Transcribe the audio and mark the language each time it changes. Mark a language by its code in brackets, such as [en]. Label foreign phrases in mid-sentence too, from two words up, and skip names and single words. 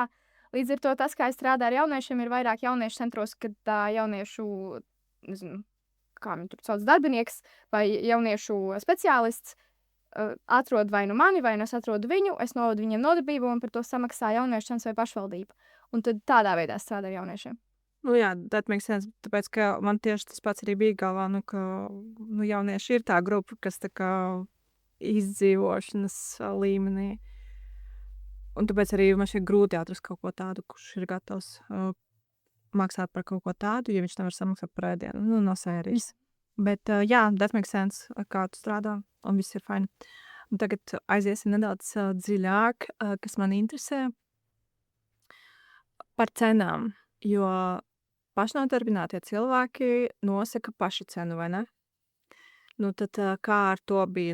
[lv] Līdz ar to tas, kā es strādāju ar jauniešiem, ir vairāk jauniešu centros, kad jauniešu, nezinu, kā viņi tur sauc, darbinieks vai jauniešu speciālists atrod vai nu mani, vai nu es atrodu viņu, es novedu viņiem nodarbību un par to samaksā jauniešu centrs vai pašvaldība. Un tad tādā veidā strādāju ar jauniešiem. Jā, [en] that makes sense, [lv] tāpēc, ka man tieši tas pats arī bija galvā, ka jaunieši ir tā grupa, kas tā kā izdzīvošanas līmenī. Un tāpēc arī man šķiet grūti atrast kaut ko tādu, kurš ir gatavs maksāt par kaut ko tādu, ja viņš nevar samaksāt par ēdienu. No sērijas. Bet jā, [en] that makes sense, [lv] kā tu strādā, un viss ir fine. Un tagad aiziesim nedaudz dziļāk, kas man interesē par cenām, jo pašnodarbinātie cilvēki nosaka paši cenu, vai ne? Tad kā ar to bija?